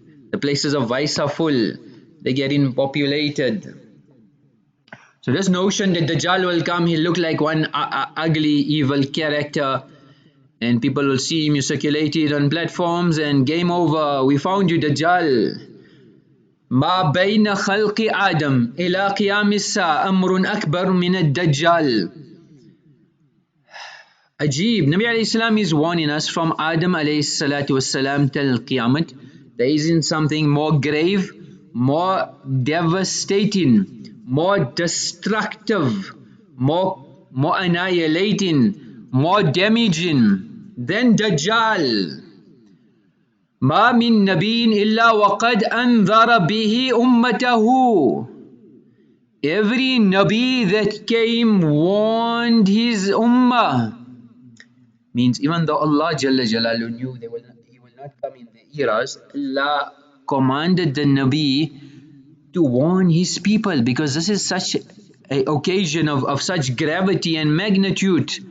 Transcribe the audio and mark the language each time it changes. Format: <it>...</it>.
<en>The places of vice are full. They're getting populated. So this notion that Dajjal will come, he'll look like one ugly, evil character, and people will see him, you circulate it on platforms, and game over, we found you, Dajjal.</en> <ar>ما بين خلق آدم إلى قيام الساعة أمر أكبر من الدجال.</ar> <en>Ajib, Nabi alayhi salam is warning us from Adam alayhi salatu wasalam till Qiyamah. There isn't something more grave, more devastating, more destructive, more annihilating, more damaging than Dajjal.</en> <ar>ما من نبي إلا وقد أنذر به أمته.</ar> <en>Every Nabi that came warned his ummah. Means even though Allah Jalla Jalalu knew he will not come in the eras, Allah commanded the Nabi to warn his people, because this is such an occasion of such gravity and magnitude.</en>